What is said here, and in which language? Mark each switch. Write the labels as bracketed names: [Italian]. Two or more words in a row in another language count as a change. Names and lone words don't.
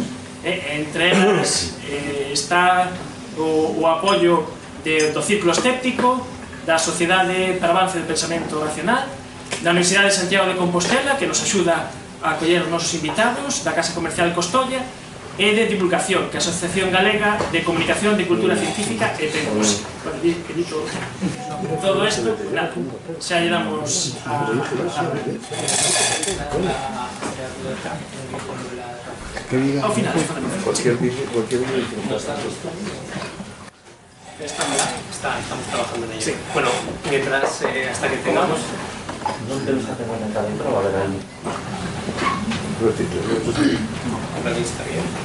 [Galician] Entre elas está o apoio do Círculo Escéptico, da Sociedade para Avance do Pensamento Racional, da Universidade de Santiago de Compostela, que nos axuda a acoller os nosos invitados, da Casa Comercial Costolla, e de Divulgación, que é a Asociación Galega de Comunicación de Cultura Científica e Tecnolóxica. Todo isto, nada, xa lle damos ao final. [Spanish] Cualquier vídeo Estamos trabajando en ello. Sí. Bueno, mientras, hasta que tengamos... No tenemos que tener acá adentro, va a haber ahí. La lista bien.